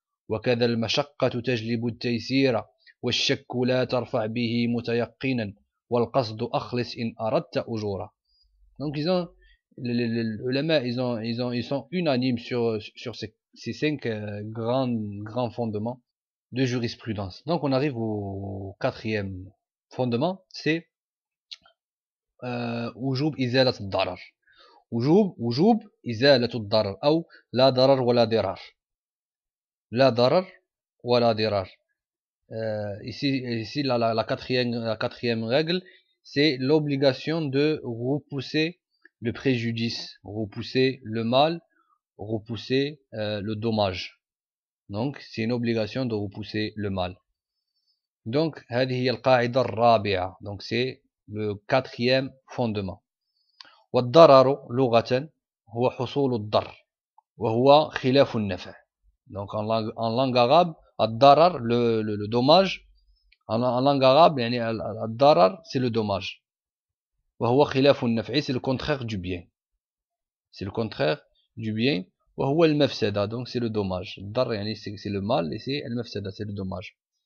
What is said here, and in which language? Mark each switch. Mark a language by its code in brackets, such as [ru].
[ar] وكذا المشقة تجلب التيسير والشك لا ترفع به متيقنا والقصد أخلص إن أردت أجورا. [fr] Donc ils ont les ulama, ils sont unanimes sur ces cinq grands fondements de jurisprudence. Donc on arrive au quatrième fondement, c'est [ar] وجوب إزالة الضرر. وجوب إزالة الضرر أو لا ضرر ولا ضرار. La darar ou la dirar. [fr] Ici, la quatrième règle, c'est l'obligation de repousser le préjudice, repousser le mal, repousser le dommage. Donc, c'est une obligation de repousser le mal. [ar] Donc, هذه هي القاعدة الرابعة. [fr] Donc, c'est le quatrième fondement. [ar] والضرر لغة هو حصول الضر وهو خلاف النفع. [fr] Donc en langue arabe, ad-darar, le dommage. En langue arabe, yani ad-darar, c'est le dommage. [ar] Wa huwa khilafu an-naf'i, [fr] c'est le contraire du bien. C'est le contraire du bien. [ar] Wa huwa al-mafsada, [fr] donc c'est le dommage. Ad-dar, yani c'est le mal, et c'est al-mafsada, c'est le dommage.